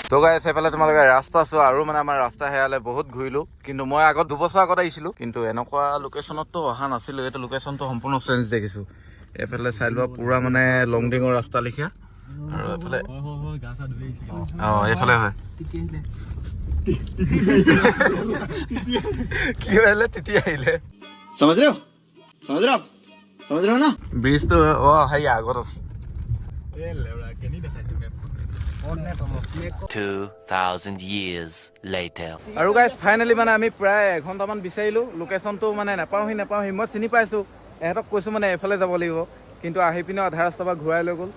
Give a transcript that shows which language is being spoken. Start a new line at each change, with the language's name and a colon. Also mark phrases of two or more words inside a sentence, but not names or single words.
Assamese: তো গাইছ এইফালে তোমালোকে ৰাস্তা আছোঁ আৰু মানে আমাৰ ৰাস্তা হেৰালে বহুত ঘূৰিলোঁ, কিন্তু মই আগত 2 বছৰ আগত আহিছিলোঁ, কিন্তু এনেকুৱা লোকেশ্যনততো অহা নাছিলোঁ। এইটো লোকেশ্যনটো সম্পূৰ্ণ চেঞ্জ দেখিছোঁ। এইফালে চাই লোৱা পুৰা মানে লংডিঙৰ ৰাস্তা লিখীয়া আৰু এইফালে এইফালে হয় কি আহিলে তেতিয়া আহিলে
Hindi: समझ रहे हो आप समझ रहे हो ना
Assamese: ব্ৰিজটো হেৰি আগত আছে।
English: 2,000 years later.
Assamese: আৰু গাইজ ফাইনেলি মানে আমি প্ৰায় এঘণ্টামান বিচাৰিলোঁ, লোকেশ্যনটো মানে নাপাওঁহি। মই চিনি পাইছোঁ, এহঁতক কৈছোঁ মানে এইফালে যাব লাগিব, কিন্তু আহি পিনে আধা ৰাস্তাৰ পৰা ঘূৰাই লৈ গ'ল।